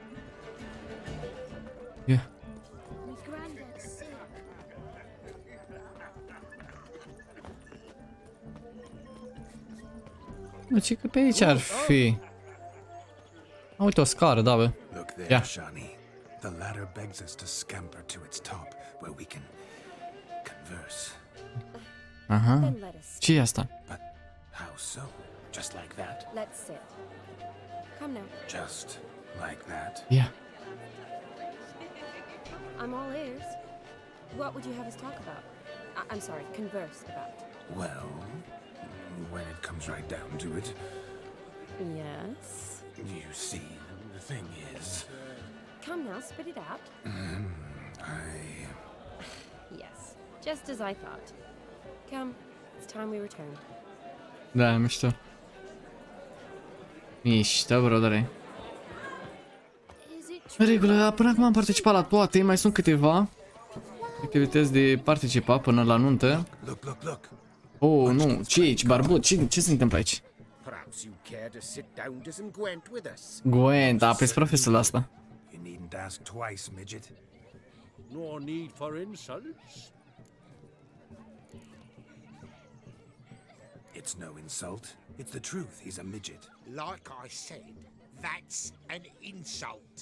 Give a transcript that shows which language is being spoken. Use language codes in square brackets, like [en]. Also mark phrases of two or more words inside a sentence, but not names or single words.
[ro] Nu, ce că pe aici ar fi. Uite o scară, da, bă. Ia. [en] The ladder begs us to scamper to its top, where we can converse. [ro] Aha. Ce e asta? [en] But how so? Just like that? Let's sit. Come now. Just like that? Yeah. I'm all ears. What would you have us talk about? I'm sorry, converse about. Well, when it comes right down to it. Yes? You see, the thing is... Come now, spit it out. Yes, just as I thought. Come, it's time we returned. [ro] Da, mișto. Mișto, brodere. În regulă, până acum am participat la toate, mai sunt câteva activități de participat până la nuntă. Oh, nu, ce e aici, barbut? Ce se întâmplă aici? Gwent, a aprins profesorul asta. [en] You needn't ask twice, midget. No need for insults. It's no insult. It's the truth. He's a midget. Like I said, that's an insult.